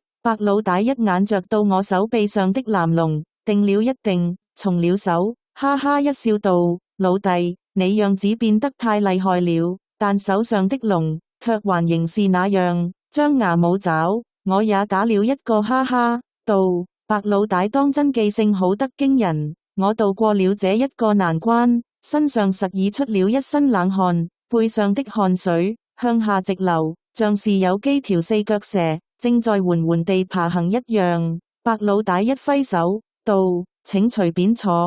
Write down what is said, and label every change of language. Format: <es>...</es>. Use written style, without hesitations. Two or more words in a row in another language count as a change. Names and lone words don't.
<zh>白老大一眼着到我手臂上的藍龍，定了一定，從了手，哈哈一笑道：老弟，你樣子變得太厲害了，但手上的龍卻還仍是那樣張牙舞爪。我也打了一個哈哈，道：白老大當真記性好得驚人。我渡過了這一個難關，身上實已出了一身冷汗，背上的汗水向下直流，像是有幾條四腳蛇正在緩緩地爬行一樣。白老大一揮手道：請隨便坐。</zh>